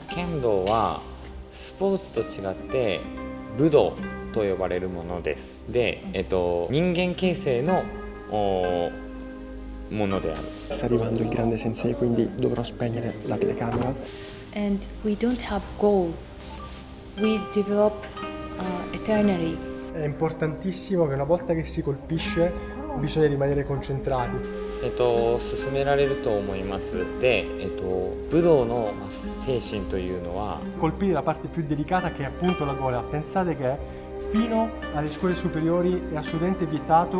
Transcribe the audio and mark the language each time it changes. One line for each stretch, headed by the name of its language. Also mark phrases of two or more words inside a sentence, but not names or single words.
Japanese: 剣道はスポーツと違って武道と呼ばれるものです。で、人間形成のものである。
Italian: Sta arrivando il grande sensei, quindi dovrò spegnere la telecamera.
English: And we don't have goal. We develop eternally.
Italian: È importantissimo che una volta che si colpisce bisogna rimanere concentrati.
Japanese: 進められると思います。で、武道の精神というのは
Italian: Colpire la parte più delicata che è appunto la gola. Pensate che fino alle scuole superiori è assolutamente vietato.